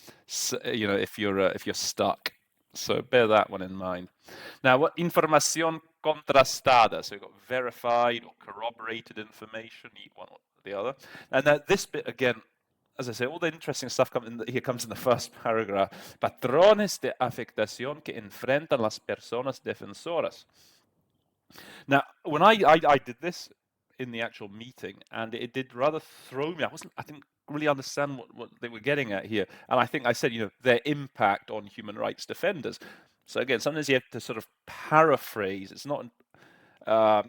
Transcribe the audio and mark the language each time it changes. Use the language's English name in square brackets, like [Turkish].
[English] So, if you're stuck. So bear that one in mind. Now, what [Spanish] información contrastada? [English] So we've got verified or corroborated information, one or the other. And this bit again, as I say, all the interesting stuff comes in the first paragraph. [Spanish] Patrones de afectación que enfrentan las personas defensoras. [English] Now, when I did this in the actual meeting, and it did rather throw me. I didn't really understand what they were getting at here. And I think I said, their impact on human rights defenders. So again, sometimes you have to sort of paraphrase. It's not.